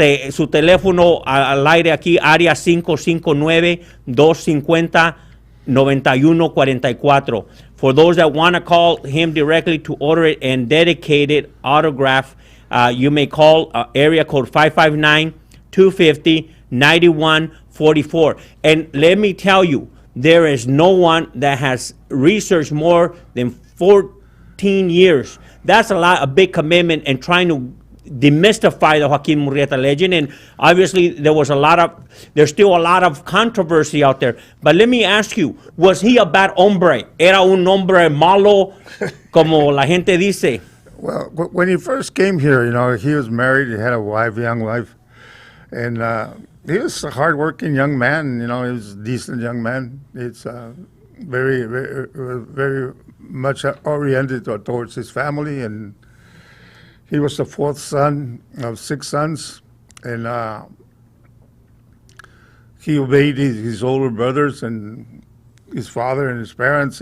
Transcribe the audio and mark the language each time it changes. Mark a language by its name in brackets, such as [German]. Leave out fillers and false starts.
[Spanish] Su teléfono al aire aquí, área 559-250-9144. [English] For those that want to call him directly to order it and dedicate it, autograph, you may call area code 559-250-9144. And let me tell you, there is no one that has researched more than 14 years. That's a big commitment and trying to demystify the Joaquin Murrieta legend. And obviously there's still a lot of controversy out there. But let me ask you, was he a bad hombre? [Spanish] ¿Era un hombre malo, como la gente dice? [English] Well, when he first came here, he was married, he had a young wife, and he was a hardworking young man, he was a decent young man. It's very, very, very much oriented towards his family, and he was the fourth son of 6 sons, and he obeyed his older brothers and his father and his parents.